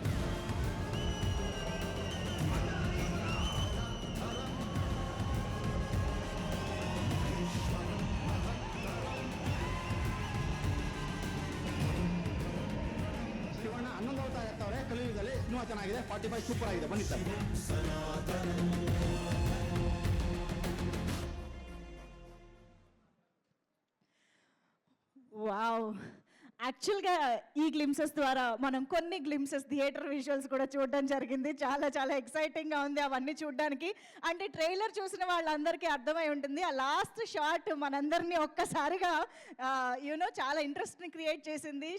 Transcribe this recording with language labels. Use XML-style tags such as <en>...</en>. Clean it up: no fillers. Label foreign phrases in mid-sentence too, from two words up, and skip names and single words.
<kn>ಶಿವಣ್ಣ 11 ಅವತಾರ ಎತ್ತವ್ರೆ ಕಲಿಯುಗದಲ್ಲಿ ಇನ್ನೂ ಚೆನ್ನಾಗಿದೆ. 45 ಸೂಪರ್ ಆಗಿದೆ, ಬನ್ನಿ ಸರ್.</kn> <te>వావ్, యాక్చువల్గా ఈ గ్లిమ్సెస్ ద్వారా మనం కొన్ని</te> <en>glimpses theatre visuals</en> <te>కూడా చూడడం జరిగింది. చాలా చాలా ఎక్సైటింగ్గా ఉంది అవన్నీ చూడడానికి. అంటే ట్రైలర్ చూసిన వాళ్ళందరికీ అర్థమై ఉంటుంది, ఆ లాస్ట్ షాట్ మనందరినీ ఒక్కసారిగా</te> <en>you know</en> <te>చాలా ఇంట్రెస్ట్ని క్రియేట్ చేసింది.</te>